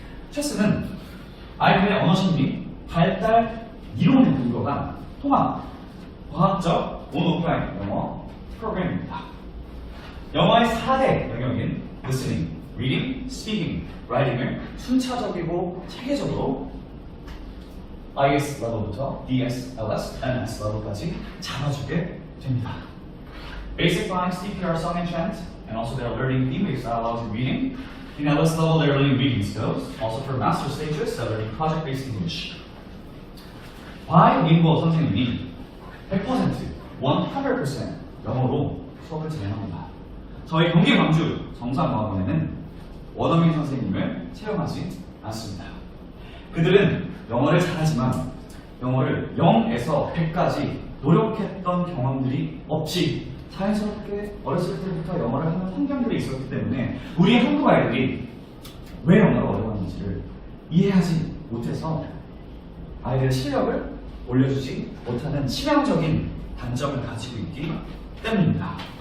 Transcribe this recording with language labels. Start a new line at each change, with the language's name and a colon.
Korean: 체스는 아이들의 언어 심리, 발달, 이론에 근거한 통합, 과학적, 온-오프라인 영어 프로그램입니다. 영어의 4대 영역인 listening, reading, speaking, writing을 순차적이고 체계적으로 IS 레벨부터 DS, LS, MS 레벨까지 잡아주게 됩니다.
English: Basic line, CPR, song and chant, and also they're learning theme-based dialogues and reading. In LS level, they're learning reading skills. Also for master stages, they're learning project-based English.
Korean: 바이링구어 선생님이 100%, 100% 영어로 수업을 진행합니다. 저희 경기 광주 정상과학원에는 원어민 선생님을 채용하지 않습니다. 그들은 영어를 잘하지만 영어를 0에서 100까지 노력했던 경험들이 없이 자연스럽게 어렸을 때부터 영어를 하는 환경들이 있었기 때문에 우리 한국 아이들이 왜 영어가 어려웠는지를 이해하지 못해서 아이들의 실력을 올려주지 못하는 치명적인 단점을 가지고 있기 때문입니다.